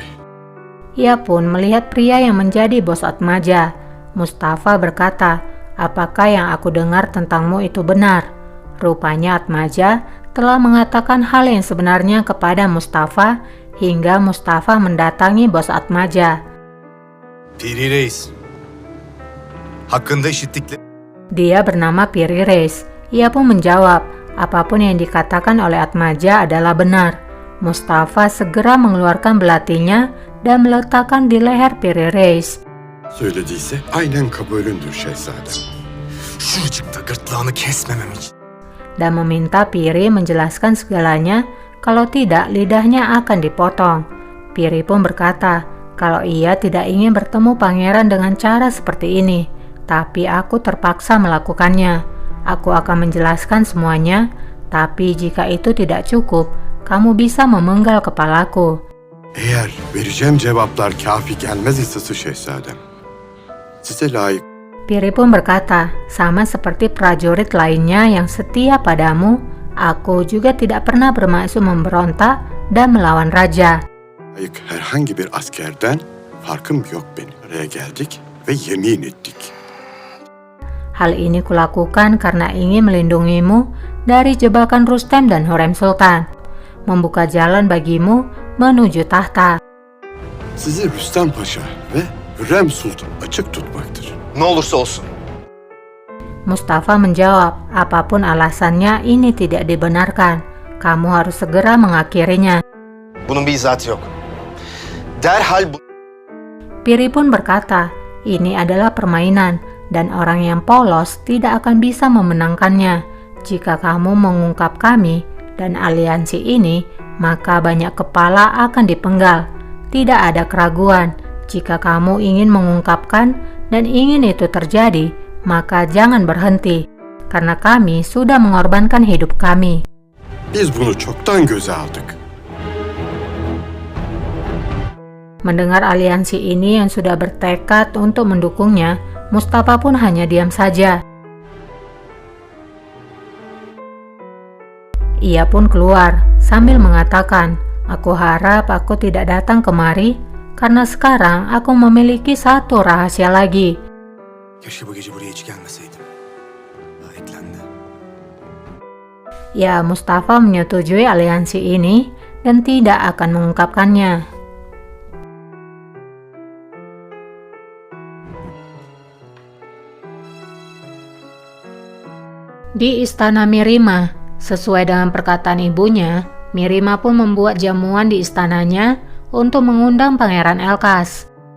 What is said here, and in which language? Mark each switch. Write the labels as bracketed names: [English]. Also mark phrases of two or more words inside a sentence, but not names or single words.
[Indonesian] Ia pun melihat pria yang menjadi bos Atmaja. Mustafa berkata, apakah yang aku dengar tentangmu itu benar? Rupanya Atmaja telah mengatakan hal yang sebenarnya kepada Mustafa hingga Mustafa mendatangi bos Atmaja. [Turkish] Piri Reis. Hakkında işittikleri... [Indonesian] Dia bernama Piri Reis. Ia pun menjawab, apapun yang dikatakan oleh Atmaja adalah benar. Mustafa segera mengeluarkan belatinya dan meletakkan di leher Piri Reis. [Turkish] Söylediyse aynen kabulündür şehzadem. Şuracıkta gırtlağını kesmemem için. [Indonesian] Dan meminta Piri menjelaskan segalanya, kalau tidak lidahnya akan dipotong. Piri pun berkata kalau ia tidak ingin bertemu pangeran dengan cara seperti ini, tapi aku terpaksa melakukannya. Aku akan menjelaskan semuanya, tapi jika itu tidak cukup, kamu bisa memenggal kepalaku. [Turkish] Eğer vereceğim cevaplar kafi gelmez ise şehzadem, size layık [Indonesian] Piri pun berkata, sama seperti prajurit lainnya yang setia padamu, aku juga tidak pernah bermaksud memberontak dan melawan raja. [Turkish] herhangi bir askerden farkım yok benim. Buraya geldik ve yemin ettik. [Indonesian] Hal ini kulakukan karena ingin melindungimu dari jebakan Rustem dan Hürrem Sultan, membuka jalan bagimu menuju tahta. [Turkish] Sizi Rüstem Paşa ve Hürrem Sultan açık tutmaktır. Ne olursa olsun. [Indonesian] Mustafa menjawab, apapun alasannya ini tidak dibenarkan. Kamu harus segera mengakhirinya. [Turkish] Bunun bir izahatı yok. Derhal bu... [Indonesian] Piri pun berkata, ini adalah permainan dan orang yang polos tidak akan bisa memenangkannya. Jika kamu mengungkap kami dan aliansi ini, maka banyak kepala akan dipenggal. Tidak ada keraguan, jika kamu ingin mengungkapkan dan ingin itu terjadi, maka jangan berhenti, karena kami sudah mengorbankan hidup kami. [Turkish] Biz bunu çoktan göze aldık. [Indonesian] Mendengar aliansi ini yang sudah bertekad untuk mendukungnya, Mustafa pun hanya diam saja. Ia pun keluar sambil mengatakan, aku harap aku tidak datang kemari, karena sekarang aku memiliki satu rahasia lagi. [Turkish] Keşke bu gece buraya hiç gelmeseydim. Eklendi. [Indonesian] Ya, Mustafa menyetujui aliansi ini dan tidak akan mengungkapkannya. Di istana Mirima, sesuai dengan perkataan ibunya, Mirima pun membuat jamuan di istananya untuk mengundang Pangeran Elkas.